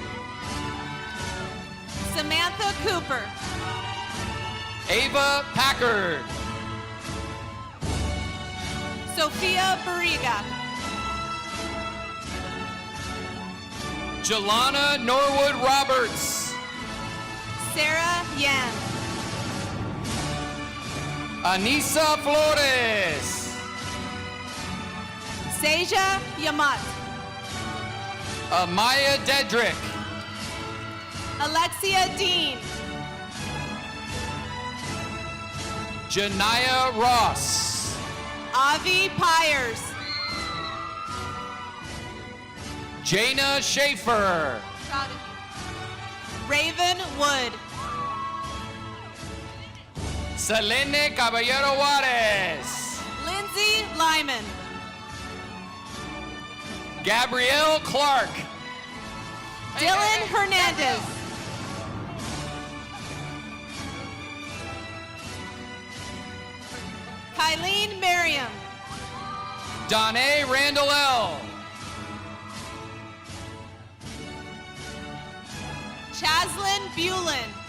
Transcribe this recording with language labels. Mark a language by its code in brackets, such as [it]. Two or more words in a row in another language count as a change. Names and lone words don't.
[en] Samantha Cooper. Ava Packard. Sophia Barriga. Jelana Norwood Roberts. Sarah Yan. Anissa Flores. Seja Yamat. Amaya Dedrick. Alexia Dean. Janaya Ross. Avi Pyers. Jana Schaefer. Raven Wood. Selene Caballero Juarez. Lindsay Lyman. Gabrielle Clark. Dylan Hernandez. Kylene Merriam. Danae Randall L. Chaslyn Bulin.